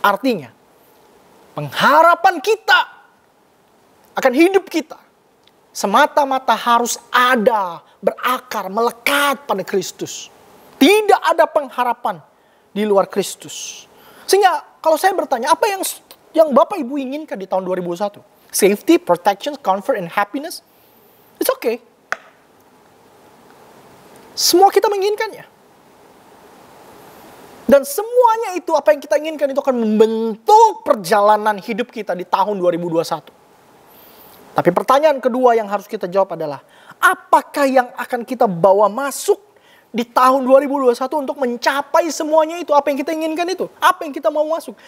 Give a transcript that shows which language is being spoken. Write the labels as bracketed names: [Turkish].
[Indonesian] Artinya, pengharapan kita akan hidup kita semata-mata harus ada, berakar, melekat pada Kristus. Tidak ada pengharapan di luar Kristus. Sehingga kalau saya bertanya, apa yang Bapak Ibu inginkan di tahun 2021? [English] Safety, protection, comfort, and happiness? It's okay. [Indonesian] Semua kita menginginkannya. Dan semuanya itu, apa yang kita inginkan itu akan membentuk perjalanan hidup kita di tahun 2021. Tapi pertanyaan kedua yang harus kita jawab adalah, apakah yang akan kita bawa masuk di tahun 2021 untuk mencapai semuanya itu? Apa yang kita inginkan itu? Apa yang kita mau masuk?